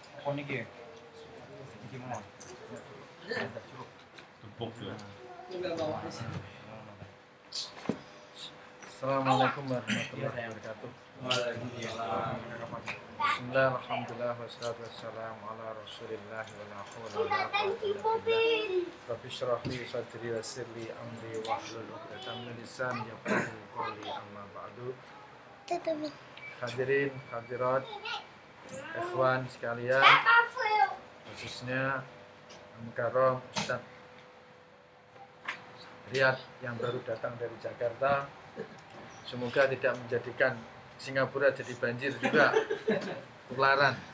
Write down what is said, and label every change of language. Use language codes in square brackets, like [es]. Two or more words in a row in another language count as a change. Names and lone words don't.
[jv] Apa niki? Iki mau. [id] Tepuk ya. [ar] السلام عليكم ورحمة الله وبركاته. بسم الله، الحمد لله، والصلاة والسلام على رسول الله ولا حول ولا قوة إلا بالله. رب اشرح لي صدري ويسر لي أمري واحلل عقدة من لساني يفقهوا قولي، أما بعد. [id] Hadirin hadirat ikhwan sekalian, khususnya Mukarram Ustaz Riyad yang baru datang dari Jakarta, semoga tidak menjadikan Singapura jadi banjir juga, tularan.